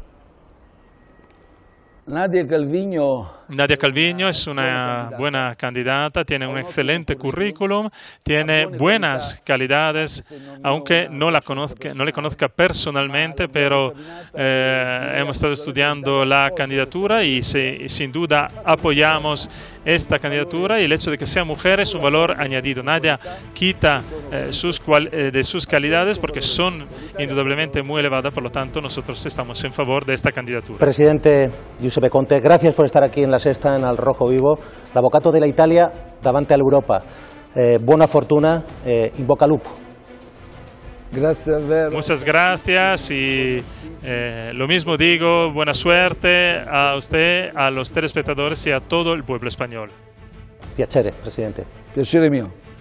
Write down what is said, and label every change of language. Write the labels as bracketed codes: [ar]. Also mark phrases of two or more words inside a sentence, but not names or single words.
[es] Nadia Calviño es una buena candidata, tiene un excelente currículum, tiene buenas calidades, aunque no le conozca personalmente, pero hemos estado estudiando la candidatura y sin duda apoyamos esta candidatura, y el hecho de que sea mujer es un valor añadido. Nadia quita de sus calidades porque son indudablemente muy elevadas, por lo tanto nosotros estamos en favor de esta candidatura. Presidente Giuseppe Conte, gracias por estar aquí en La Sexta, en Al Rojo Vivo. [it] L'avvocato della Italia davanti all'Europa. Buona fortuna, in bocca al lupo. [es] Muchas gracias y lo mismo digo, buena suerte a usted, a los telespectadores y a todo el pueblo español. [it] Piacere, Presidente. Piacere mio.